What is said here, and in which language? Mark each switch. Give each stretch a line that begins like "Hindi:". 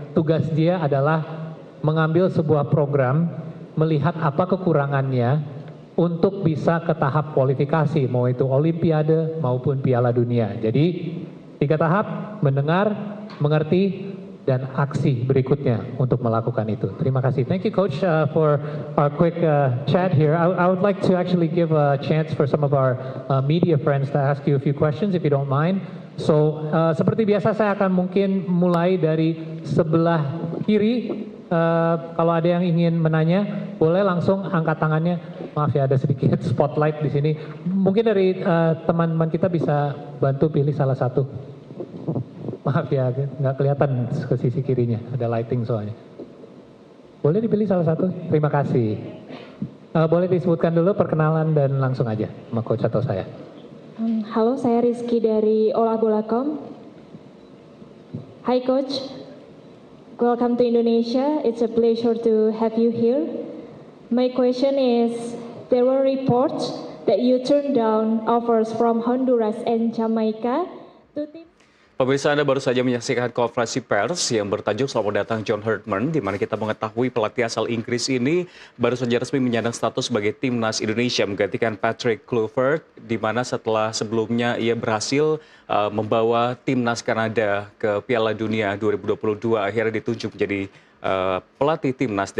Indonesian: Tugas dia adalah mengambil sebuah program, melihat apa kekurangannya untuk bisa ke tahap kualifikasi, mau itu Olimpiade maupun Piala Dunia. Jadi 3 tahap, mendengar, mengerti, dan aksi berikutnya untuk melakukan itu. Terima kasih.
English: Thank you Coach for our quick chat here. I would like to actually give a chance for some of our media friends to ask you a few questions if you don't mind.
Indonesian: So seperti biasa saya akan mungkin mulai dari sebelah kiri. Kalau ada yang ingin menanya, boleh langsung angkat tangannya. Maaf ya ada sedikit spotlight di sini. Mungkin dari teman-teman kita bisa bantu pilih salah satu. Maaf ya, nggak kelihatan ke sisi kirinya, ada lighting soalnya. Boleh dipilih salah satu? Terima kasih. Boleh disebutkan dulu perkenalan dan langsung aja sama Coach atau saya. Halo, saya Rizky dari Olahbola.com.
English: Hi Coach, welcome to Indonesia. It's a pleasure to have you here. My question is, there were reports that you turned down offers from Honduras and Jamaica to team.
Indonesian: Pemirsa, Anda baru saja menyaksikan konferensi pers yang bertajuk Selamat Datang John Hartman, di mana kita mengetahui pelatih asal Inggris ini baru saja resmi menyandang status sebagai timnas Indonesia menggantikan Patrick Kluivert, di mana setelah sebelumnya ia berhasil membawa timnas Kanada ke Piala Dunia 2022, akhirnya ditunjuk menjadi pelatih timnas.